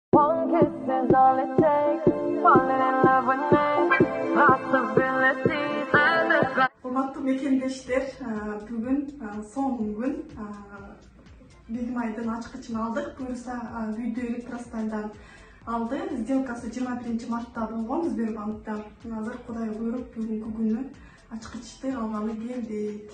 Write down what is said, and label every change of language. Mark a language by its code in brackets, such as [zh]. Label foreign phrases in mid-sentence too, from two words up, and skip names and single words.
[en] One kiss is all it takes. Falling in love with me. Possibilities and the [ky] Урматтуу мекендештер, бүгүн соңку күн Бегимайдын ачкычын алдык. Буюрса видео электростайлдан алды. Сделкасы 21 мартта болгон Сбербанкта. Азыр Кудай буйруп бүгүнкү күнү ачкычты алганы келдик.